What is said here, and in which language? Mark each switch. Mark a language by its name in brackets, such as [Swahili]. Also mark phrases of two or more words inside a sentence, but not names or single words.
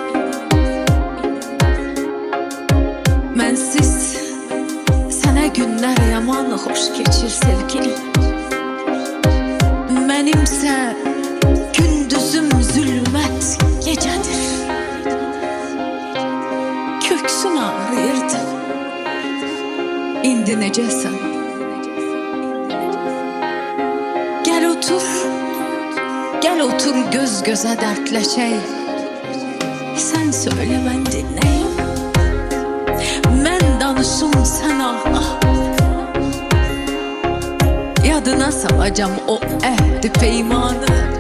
[Azerbaijani] Mənsiz sənə günlər yaman xoş keçir sevgilim. Mənimsə gündüzüm zülmət gecədir. Köksün ağrıyırdı. İndi necəsən? [Turkish] Gel otur göz göze dertleşək. Sen söyle ben dinleyim. Ben danışım sen ağla. [Azerbaijani] Yadına salacağım o ehdi peymanı.